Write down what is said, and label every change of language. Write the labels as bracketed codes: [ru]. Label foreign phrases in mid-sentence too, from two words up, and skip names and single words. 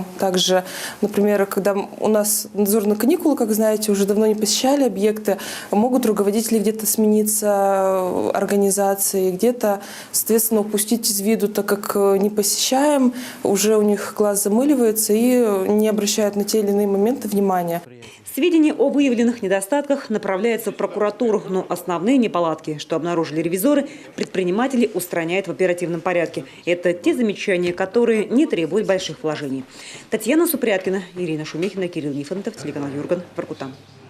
[ru] Также, например, когда у нас надзорные каникулы, как знаете, уже давно не посещали объекты, могут руководители где-то смениться организацией, где-то, соответственно, упустить из виду, так как не посещаем, уже у них глаз замыливается и не обращают на те или иные моменты внимания. Сведения о выявленных недостатках направляются в прокуратуру, но основные неполадки, что обнаружили ревизоры, предприниматели устраняют в оперативном порядке. Это те замечания, которые не требуют больших вложений. Татьяна Супряткина, Ирина Шумихина, Кирилл Нифонтов, телеканал Юрган, Воркута.